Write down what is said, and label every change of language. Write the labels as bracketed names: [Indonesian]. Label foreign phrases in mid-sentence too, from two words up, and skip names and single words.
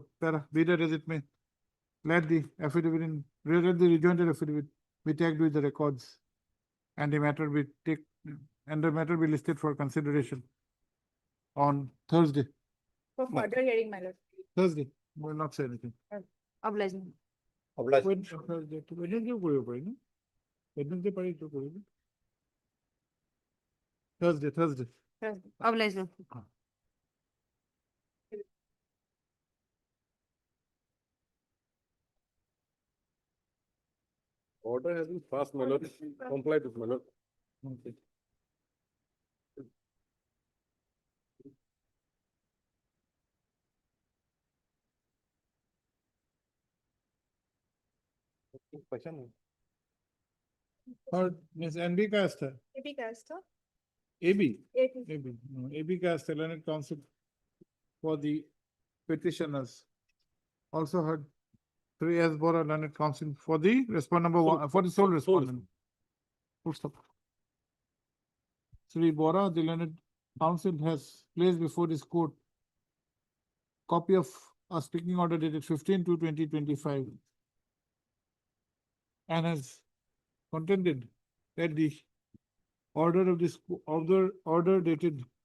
[English] Be that as it may, let the affidavit in, let the rejoinder affidavit be tagged with the records and the matter be listed for consideration on Thursday. For further hearing, my lord. Thursday, we will not say anything. Obliged. Obliged. [Assamese] Wednesday কৰিব পাৰি ন? Wednesday পাৰি এইটো কৰিব। [English] Thursday. Obliged. Order has been passed, my lord. Complied with, my lord. Okay. Or Ms. N.B. Caster, AB Caster. AB. AB. AB Caster, learned counsel for the petitioners. Also heard 3S Bora, learned counsel for the respondent number 1, for the sole respondent. Full stop. Sri Bora, the learned counsel, has placed before this court copy of a speaking order dated 15/2/2025 and has contended that the order of this order dated